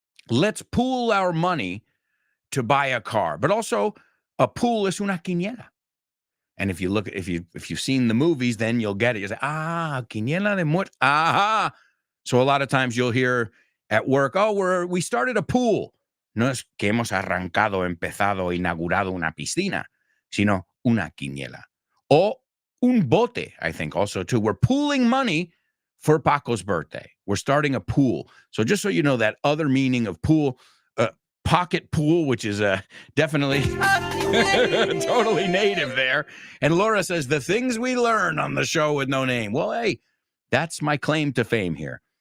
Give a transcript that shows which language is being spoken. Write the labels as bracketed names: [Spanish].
[English] Let's pool our money to buy a car. But also, a pool [Spanish] es una quiniela. [English] And if you've seen the movies, then you'll get it. You say, [Spanish] quiniela de muerte. [English] Aha. So a lot of times you'll hear at work, we started a pool. [Spanish] No es que hemos arrancado, empezado, inaugurado una piscina, sino una quiniela. O un bote, [English] I think also too. We're pooling money for Paco's birthday. We're starting a pool. So just so you know, that other meaning of pool, pocket pool, which is definitely totally native there. And Laura says, the things we learn on the show with no name. Well, hey, that's my claim to fame here.